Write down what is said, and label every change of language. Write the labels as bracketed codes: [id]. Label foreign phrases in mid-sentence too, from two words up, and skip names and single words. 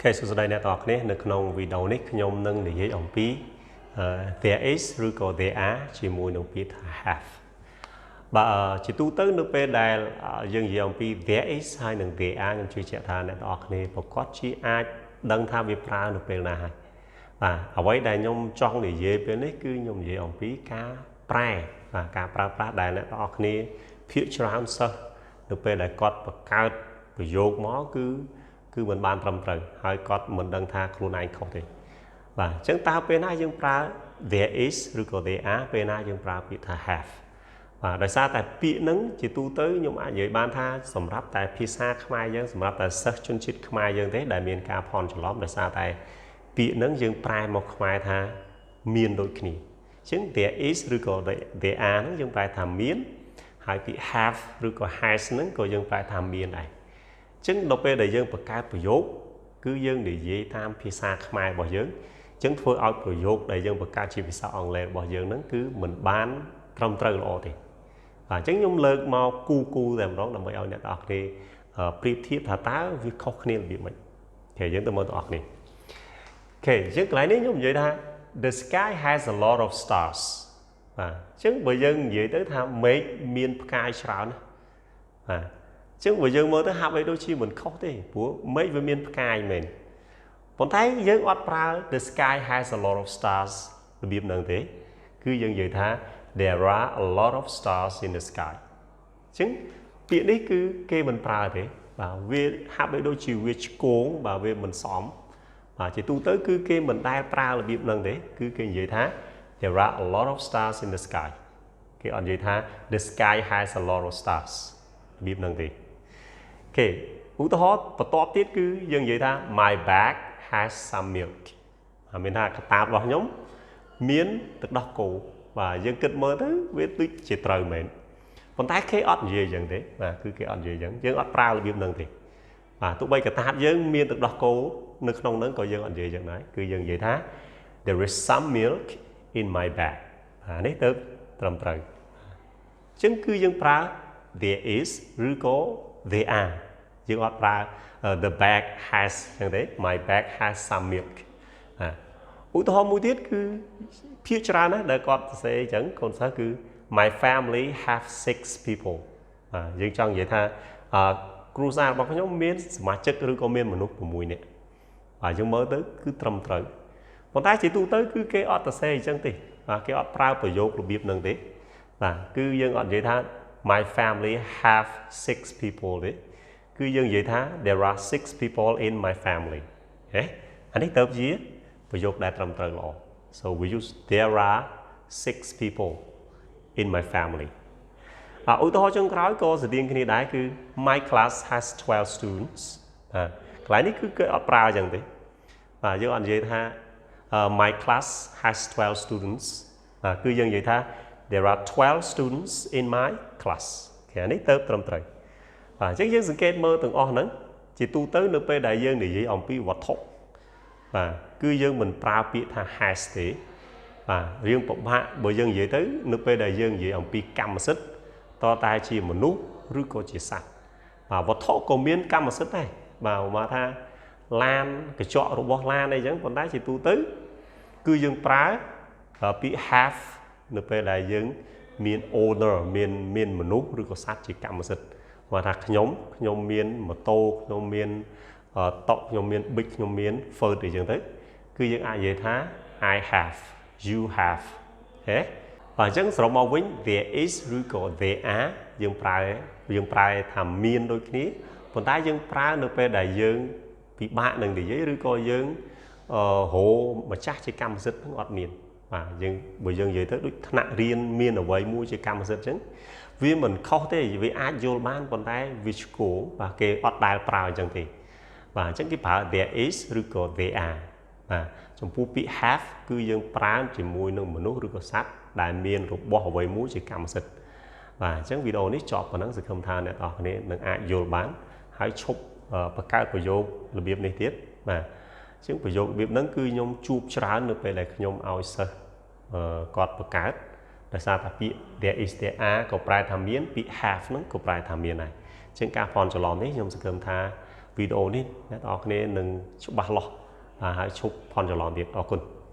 [km] សួស្តីអ្នកទាំងអស់គ្នានៅក្នុងវីដេអូនេះខ្ញុំនឹងនិយាយអំពី there is ឬក៏ there are ជាមួយនឹងពាក្យថា have បាទជាទូទៅនៅពេលដែលយើងនិយាយអំពី there is ហើយនិង [en] there are [km] ខ្ញុំជឿជាក់ថាអ្នកទាំងអស់គ្នាប្រកាសជាអាចដឹងថាវាប្រើនៅពេលណាហើយបាទអ្វីដែលខ្ញុំ ចង់និយាយពេលនេះគឺខ្ញុំនិយាយអំពីការប្រែបាទការប្រើប្រាស់ដែលអ្នកទាំងអស់គ្នាភាគច្រើនសិស្សនៅពេលដែលគាត់បង្កើតប្រយោគមកគឺមិនបានត្រឹមត្រូវហើយគាត់មិនដឹងថាខ្លួនឯងខុសទេបាទអញ្ចឹងតើពេលណាយើងប្រើ [en] there is [km] ឬក៏ [en] there are [km] ពេលណាយើងប្រើពាក្យថា have បាទដោយសារតែពាក្យហ្នឹងជាទូទៅខ្ញុំអាចនិយាយបានថាសម្រាប់តែភា សាខ្មែរយើងសម្រាប់តែសិស្សជនជាតិខ្មែរយើងទេដែលមានការភ័ន្តច្រឡំដោយសារតែពាក្យហ្នឹងយើងប្រែមកខ្មែរថាមានដូចគ្នា អញ្ចឹង [en] there is [km] ឬក៏ [en] there are [km] ហ្នឹងយើងប្រែថាមានហើយពាក្យ have ឬក៏ has ហ្នឹងក៏យើងប្រែថាមានដែរអញ្ចឹងដល់ពេលដែលយើងបង្កើតប្រយោគគឺយើងនិយាយតាមភាសាខ្មែររបស់យើងអញ្ចឹងធ្វើឲ្យប្រយោគដែលយើងបង្កើតជាភាសាអង់គ្លេសរបស់យើងហ្នឹងគឺមិនបានត្រឹមត្រូវល្អទេបាទអញ្ចឹងខ្ញុំលើកមកគូតែម្ដងដើម្បីឲ្យអ្នកទាំងអស់គ្នាប្រៀបធៀបថាតើវាខុសគ្នារបៀបម៉េច អូខេយើងទៅមើលទាំងអស់គ្នាអូខេអញ្ចឹងកន្លែងនេះខ្ញុំនិយាយថា [en] the sky has a lot of stars [km] បាទអញ្ចឹងបើយើងនិយាយទៅថាមេឃមានផ្កាយច្រើនបាទអញ្ចឹងបើយើងមើលទៅហាក់បីដូចជាមិនខុសទេព្រោះមេឃវាមានផ្កាយមែនប៉ុន្តែយើងអត់ប្រើ [en] the sky has a lot of stars [km] របៀបហ្នឹងទេគឺយើងនិយាយថា [en] there are a lot of stars in the sky [km] អញ្ចឹងពាក្យនេះគឺគេមិនប្រើទេបាទវាហា ក់បីដូចជាវាឆ្គងបាទវាមិនសមបាទជាទូទៅគឺគេមិនដែលប្រើរបៀបហ្នឹងទេគឺគេនិយាយថា [en] there are a lot of stars in the sky [km] គេអត់និយាយថា [en] the sky has a lot of stars [km] របៀបហ្នឹងទេអូខេឧទាហរណ៍បន្ទាប់ទៀតគឺយើងនិយាយថា [en] my bag has some milk [km] មានថា កតាបរបស់ខ្ញុំមានទឹកដោះគោបាទយើងគិតមើលទៅវាដូចជាត្រូវមែនប៉ុន្តែគេអត់និយាយអញ្ចឹងទេបាទគឺគេអត់និយាយអញ្ចឹងយើងអត់ប្រើរបៀបហ្នឹងទេបាទទោះបីកតាបយើងមានទឹកដោះគោនៅក្នុងហ្នឹង ក៏យើងអត់និយាយអញ្ចឹងដែរគឺយើងនិយាយថា [en] there is some milk in my bag [km] អានេះទៅត្រឹមត្រូវអញ្ចឹងគឺយើងប្រើ [en] there is [km] ឬក៏ [en] there are [km] យើងអត់ប្រើ [en] the bag [km] has អញ្ចឹងទេ [en] my bag has some milk [km] ឧទាហរណ៍មួយទៀតគឺភាគច្រើនណាស់ដែលគាត់សរសេរអញ្ចឹងកូនសិស្សគឺ [en] my family have 6 [km] people យើងចង់និយាយថាគ្រួសាររបស់ខ្ញុំមានសមាជិកឬក៏មានមនុស្ស6នាក់បាទយើងមើលទៅគឺត្រឹមត្រូវប៉ុន្តែជាទូទៅគឺគេអត់សរសេរអញ្ចឹងទេបាទគេអត់ប្រើប្រយោគរបៀបហ្នឹងទេបាទគឺយើងអត់និយាយថា [en] my family have 6 people [km] ទេគឺយើងនិយាយថា [en] there are 6 people in my family [km] ហេអានេះទៅជាប្រយោគដែលត្រឹមត្រូវល្អ [en] so we use there are 6 people in my family [km] ឧទាហរណ៍ចុងក្រោយក៏ស្រដៀងគ្នាដែរគឺ [en] my class has 12 students [km] កន្លែងនេះគឺគេអត់ប្រើអញ្ចឹងទេបាទយើងអត់និយាយថា [en] my class has 12 students [km] គឺយើងនិយាយថា [en] there are 12 students in my class [km] គេនេះទៅត្រឹមត្រូវបាទអញ្ចឹងយើងសង្កេតមើលទាំងអស់ហ្នឹងជាទូទៅនៅពេលដែលយើងនិយាយអំពីវត្ថុបាទគឺយើងមិនប្រើពាក្យថា has ទេបាទរឿងពិបាក បើយើងនិយាយទៅនៅពេលដែលយើងនិយាយអំពីកម្មសិទ្ធិតតែជាមនុស្សឬក៏ជាសត្វបាទវត្ថុក៏មានកម្មសិទ្ធិដែរបាទមកថាឡានកញ្ចក់របស់ឡានអីចឹងប៉ុន្តែជាទូទៅគឺយើងប្រើពាក្យ have នៅពេលដែលយើងមាន owner មានមនុស្សឬក៏សត្វជាកម្មសិទ្ធិ មកថាខ្ញុំមានម៉ូតូខ្ញុំមានតុខ្ញុំមាន big ខ្ញុំមាន first អីចឹងទៅគឺយើងអាចនិយាយថា [en] I have you have [km] ហេបាទអញ្ចឹងសរុបមកវិញ [en] there is [km] ឬក៏ [en] there are [km] យើងប្រើថាមានដូចគ្នាប៉ុន្តែយើងប្រើ នៅពេលដែលយើងពិបាកនឹងនិយាយឬក៏យើងរម្ចាស់ជាកម្មសិទ្ធិហ្នឹងអត់មានបាទបើយើងនិយាយទៅដូចថ្នាក់រៀនមានអ្វីមួយជាកម្មសិទ្ធិអញ្ចឹងវា មិនខុសទេវាអាចយល់បានប៉ុន្តែវាឆ្គងបាទគេអត់ដែលប្រើអញ្ចឹងទេបាទអញ្ចឹងគេប្រើ [en] there is [km] ឬក៏ [en] there are [km] បាទចំពោះពាក្យ have គឺយើងប្រើជាមួយនឹងមនុស្សឬក៏សត្វដែលមានរបស់អ្វី មួយជាកម្មសិទ្ធិបាទអញ្ចឹងវីដេអូនេះចប់ប៉ុណ្ណឹងសង្ឃឹមថាអ្នកនរគ្នានឹងអាចយល់បានហើយឈប់បង្កើតប្រយោគរបៀបនេះទៀតបាទអញ្ចឹងប្រយោគរបៀបហ្នឹងគឺខ្ញុំជួបច្រើននៅពេលដែលខ្ញុំឲ្យសិស្សគាត់បង្កើតដោយសារតែពាក្យ [en] there is there are [km] ក៏ប្រែថាមានពាក្យ have ហ្នឹងក៏ប្រែថាមានដែរអញ្ចឹងការភ័ន្តច្រឡំនេះខ្ញុំសង្ឃឹមថាវីដេអូនេះអ្នកទាំងអស់គ្នានឹងច្បាស់លាស់ហើយឈប់ផន់ច្រឡំទៀតអរគុណ